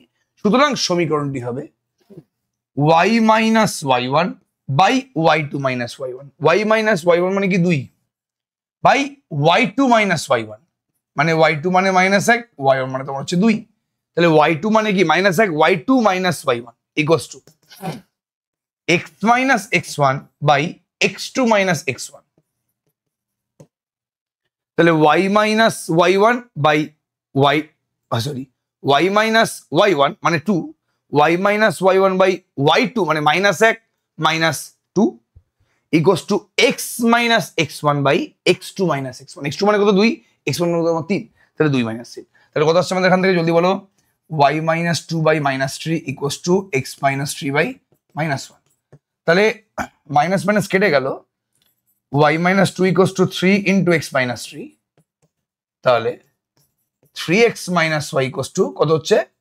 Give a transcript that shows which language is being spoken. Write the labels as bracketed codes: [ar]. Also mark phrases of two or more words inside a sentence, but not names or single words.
[bn] সুতরাং সমীকরণটি হবে y - y1 / y2 - y1। y - y1 মানে কি? 2 বাই y2 - y1 মানে y2 মানে -1, y1 মানে তোমার হচ্ছে 2, তাহলে y2 মানে কি? -1, y2 - y1 = x - x1 / x2 - x1, তাহলে y - y1 y মানে 2, y - y1 y2 মানে -1 - 2 = x - x1 x2 - x1। x2 মানে কত? 2, x1 মানে কত? 3, তাহলে 2 - 3। তাহলে কত আসছে আমাদের এখান থেকে? জলদি বলো। y - 2 / -3 = x - 3 / তাহলে মাইনাস কেটে গেল, y - 2 = 3 × x - 3, তাহলে 3x - y = কত হচ্ছে?